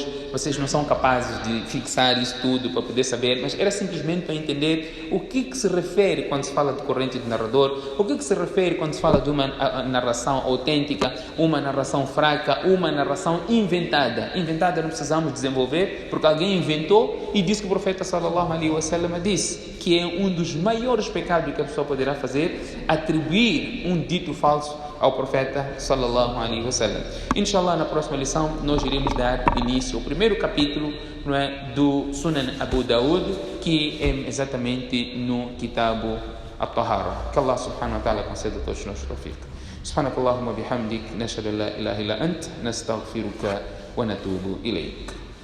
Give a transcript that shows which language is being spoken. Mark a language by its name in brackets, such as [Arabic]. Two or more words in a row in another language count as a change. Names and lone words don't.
[Portuguese] Vocês não são capazes de fixar isso tudo para poder saber, mas era simplesmente para entender o que se refere quando se fala de corrente de narrador, o que se refere quando se fala de uma narração autêntica, uma narração fraca, uma narração inventada. Inventada não precisamos desenvolver, porque alguém inventou e disse que o profeta [Arabic] صلى الله عليه وسلم [Portuguese] disse que é um dos maiores pecados que a pessoa poderá fazer, atribuir um dito falso ao profeta [Arabic] صلى الله عليه وسلم. [Portuguese] Inshallah, na próxima lição nós iremos dar início ao primeiro capítulo, não é, do Sunan Abu Daud, que é exatamente no [Arabic] كتاب الطهارة. [Portuguese] Que Allah [Arabic] سبحانه وتعالى [Portuguese] conceda a todos nós tawfiq. [Arabic] سبحانك اللهم بحمدك نشهد أن لا إله إلا أنت نستغفرك ونتوب إليك.